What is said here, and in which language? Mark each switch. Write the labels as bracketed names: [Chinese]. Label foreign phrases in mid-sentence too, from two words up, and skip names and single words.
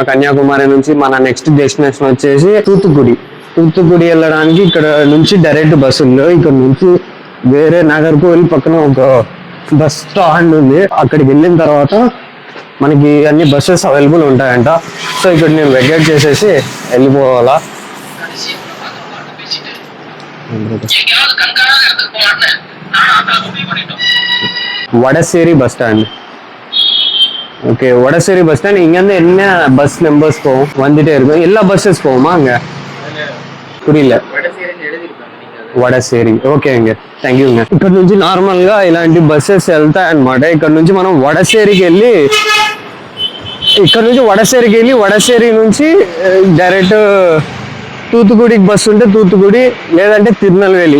[Telugu] కన్యాకుమారి నుంచి మన [English] next destination [Telugu] వచ్చేసి తూత్తుకుడి వెళ్ళడానికి ఇక్కడ నుంచి డైరెక్ట్ బస్సుల్లో ఇక్కడ నుంచి వేరే నాగర్కోవిల్ పక్కన ఒక [English] bus stand [Telugu] ఉంది. అక్కడికి వెళ్ళిన తర్వాత మనకి అన్ని [English] buses available [Telugu] ఉంటాయంట. సో ఇక్కడ నేను వెకేట్ చేసేసి వెళ్ళిపోవాలా. [English] Vadasery bus stand. [Tamil] ஓகே, வடசேரி [English] bus stand. [Tamil] இங்கேருந்து என்ன [English] bus numbers [Tamil] போகும்? வந்துட்டே இருக்கும். எல்லா பஸ்ஸஸ் போகுமா அங்கே? புரியல. [Telugu] వడసేరి. ఓకే అండి, [English] thank you. [Telugu] ఇక్కడ నుంచి నార్మల్ గా ఇలాంటి బస్సెస్ వెళ్తాయి అనమాట. ఇక్కడ నుంచి మనం వడసేరికి వెళ్ళి వడసేరి నుంచి డైరెక్ట్ తూత్తుకుడికి బస్సు ఉంటే తూత్తుకుడి, లేదంటే తిరునల్వేలి.